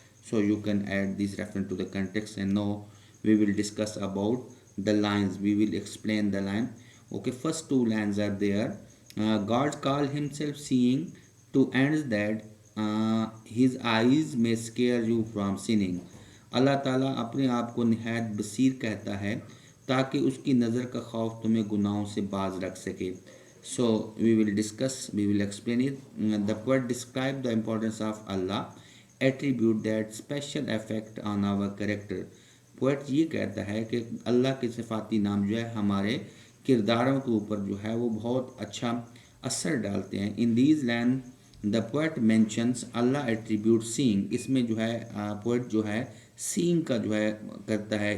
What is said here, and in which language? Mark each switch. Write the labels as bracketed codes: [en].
[en] So you can add this reference to the context, and now we will discuss about the lines. We will explain the line. Okay, first two lines are there. God called himself seeing to ends that his eyes may scare you from sinning. [ur] اللہ تعالیٰ اپنے آپ کو نہایت بصیر کہتا ہے تاکہ اس کی نظر کا خوف تمہیں گناہوں سے باز رکھ سکے. [en] So we will discuss, we will explain it. The poet described the importance of Allah attribute that special effect on our character. [ur] Poet یہ کہتا ہے کہ اللہ کے صفاتی نام جو ہے ہمارے کرداروں کے اوپر جو ہے وہ بہت اچھا اثر ڈالتے ہیں. [en] In these lines the poet mentions Allah attribute seeing. [ur] اس میں جو ہے پوئٹ جو ہے seeing کا جو ہے کرتا ہے.